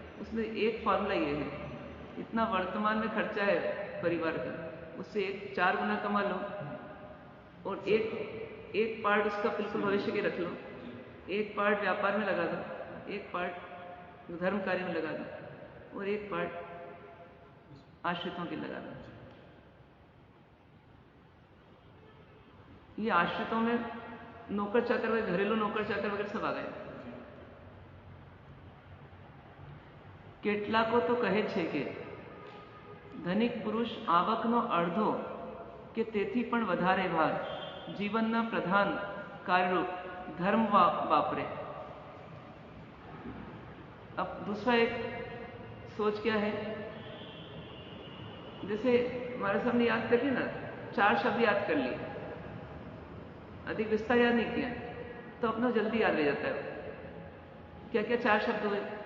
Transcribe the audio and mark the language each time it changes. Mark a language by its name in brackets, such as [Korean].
[Hindi] उसमें एक फॉर्मूला ये है, इतना वर्तमान में खर्चा है परिवार का, उससे 4 गुना कमा लो, और एक पार्ट उसका बिल्कुल भविष्य के रख लो, एक पार्ट व्यापार में लगा दो, एक पार्ट धर्म कार्य में लगा दो, और एक पार्ट आश्रितों के लगा दो। ये आश्रितों में नौकर चाकर वगैरह, घरेलू नौकर चाकर वगैरह सब आ गए। [Gujarati] કેટલાકો તો કહે છે કે ધનિક પુરુષ આવકનો અડધો કે તેથી પણ વધારે ભાગ જીવનના પ્રધાન કાર્યરૂપ ધર્મ વાપરે। [Hindi] अब दूसरा एक सोच क्या है, जैसे हमारे सामने याद कर लिए ना, 4 शब्द याद कर लिए, अधिक विस्तार याद नहीं किया, तो अपना जल्दी याद रह जाता है। क्या क्या 4 शब्द हुए?